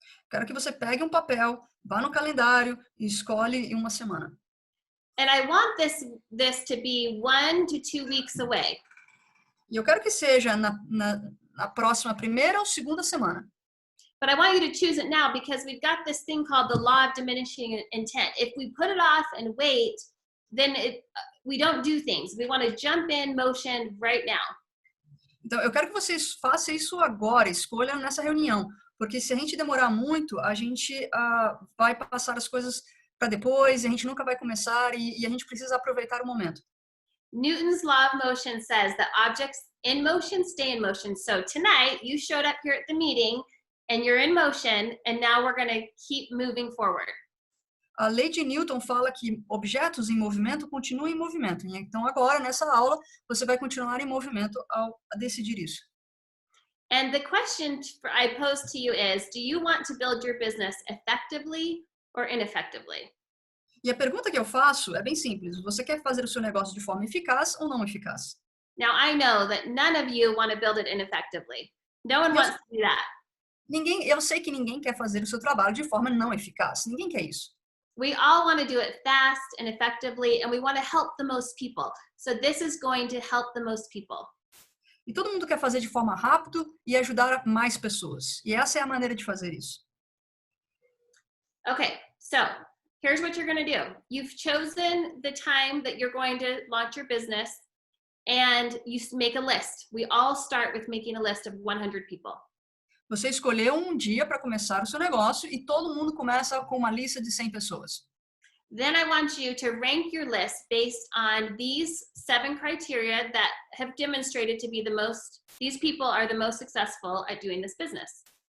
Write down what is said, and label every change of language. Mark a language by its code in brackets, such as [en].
[pt] Quero que você pegue um papel, vá no calendário e escolhe uma semana. [en] And I want this to be 1 to 2 weeks away. [pt] E eu quero que seja na próxima primeira ou segunda semana. [en] But I want you to choose it now because we've got this thing called the law of diminishing intent. If we put it off and wait, then we don't do things. We want to jump in motion right now. [pt] Então, eu quero que vocês façam isso agora, escolham nessa reunião. Porque se a gente demorar muito, a gente vai passar as coisas para depois, a gente nunca vai começar e a gente precisa aproveitar o momento. [en] Newton's law of motion says that objects in motion stay in motion. So tonight you showed up here at the meeting and you're in motion, and now we're going to keep moving forward. [pt] A lei de Newton fala que objetos em movimento continuam em movimento. Então agora, nessa aula, você vai continuar em movimento ao decidir isso. [en] And the question I pose to you is, do you want to build your business effectively or ineffectively? [pt] E a pergunta que eu faço é bem simples. Você quer fazer o seu negócio de forma eficaz ou não eficaz? [en] Now, I know that none of you want to build it ineffectively. No one wants to do that. [pt] Eu sei que ninguém quer fazer o seu trabalho de forma não eficaz. Ninguém quer isso. [en] We all want to do it fast and effectively, and we want to help the most people. So this is going to help the most people. [pt] E todo mundo quer fazer de forma rápida e ajudar mais pessoas. E essa é a maneira de fazer isso. [en] Okay, so here's what you're going to do. You've chosen the time that you're going to launch your business, and you make a list. We all start with making a list of 100 people. [pt] Você escolheu um dia para começar o seu negócio e todo mundo começa com uma lista de 100 pessoas. [en] Then I want you to rank your list based on these 7 criteria that have demonstrated to be these people are the most successful at doing this business.